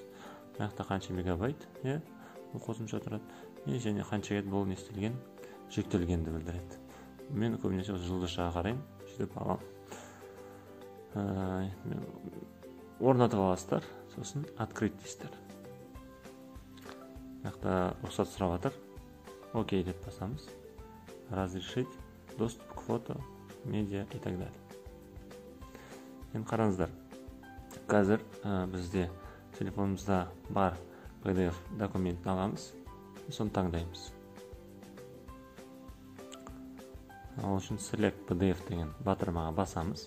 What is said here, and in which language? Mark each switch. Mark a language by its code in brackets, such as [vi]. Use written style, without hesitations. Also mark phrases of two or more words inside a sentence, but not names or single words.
[kk] Нақты қанша мегабайт бұл қосымша тұрады, және қанша рет бұл нестелген, жүктелгенді білдіреді. Мен көбінесе осы жұлдызшаға қараймын, сөйтіп аламын. Орнатып аласыздар, сосын открыть дейсіздер. Нақты рұқсат сұрап жатыр. Окей деп басамыз. [ru] Разрешить доступ к фото, медиа и так далее. [kk] Енді қараңыздар. Қазір бізде телефонымызда бар PDF документін аламыз. Соны таңдаймыз. Ол үшін [en] Select PDF [kk] деген батырмаға басамыз.